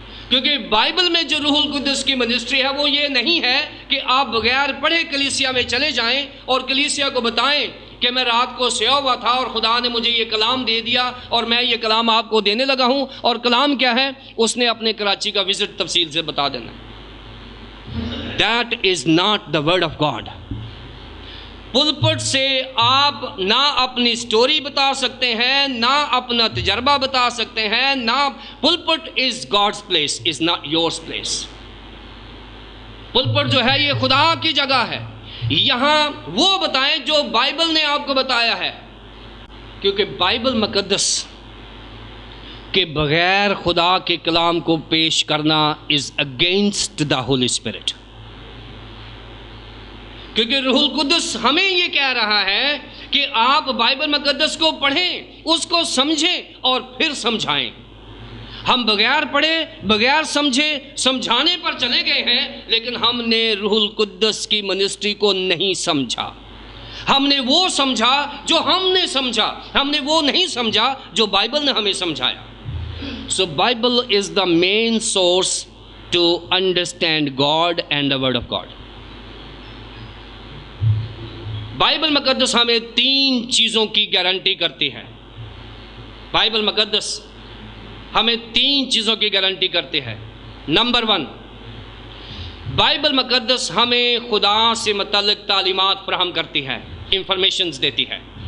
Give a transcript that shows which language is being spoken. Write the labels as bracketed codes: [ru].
[ur] کیونکہ بائبل میں جو روح القدس کی منسٹری ہے وہ یہ نہیں ہے کہ آپ بغیر پڑھے کلیسیا میں چلے جائیں اور کلیسیا کو بتائیں کہ میں رات کو سویا ہوا تھا اور خدا نے مجھے یہ کلام دے دیا اور میں یہ کلام آپ کو دینے لگا ہوں. اور کلام کیا ہے اس نے اپنے کراچی کا وزٹ تفصیل سے بتا دینا. [en] That is not the word of God. [ur] پلپٹ سے آپ نہ اپنی سٹوری بتا سکتے ہیں، نہ اپنا تجربہ بتا سکتے ہیں، نہ [en] Pulpit is God's place, is not yours place. [ur] پلپٹ جو ہے یہ خدا کی جگہ ہے. یہاں وہ بتائیں جو بائبل نے آپ کو بتایا ہے، کیونکہ بائبل مقدس کے بغیر خدا کے کلام کو پیش کرنا [en] Is against the holy spirit. [ur] کیونکہ روح القدس ہمیں یہ کہہ رہا ہے کہ آپ بائبل مقدس کو پڑھیں، اس کو سمجھیں اور پھر سمجھائیں. ہم بغیر پڑھے، بغیر سمجھے، سمجھانے پر چلے گئے ہیں، لیکن ہم نے روح القدس کی منسٹری کو نہیں سمجھا. ہم نے وہ سمجھا جو ہم نے سمجھا، ہم نے وہ نہیں سمجھا جو بائبل نے ہمیں سمجھایا. [en] So Bible is the main source to understand God and the word of God. [ur] Bible مقدس ہمیں 3 چیزوں کی گارنٹی کرتی ہے. بائبل مقدس ہمیں 3 چیزوں کی گارنٹی کرتی ہے. نمبر 1، بائبل مقدس ہمیں خدا سے متعلق تعلیمات فراہم کرتی ہے، انفارمیشنز دیتی ہے.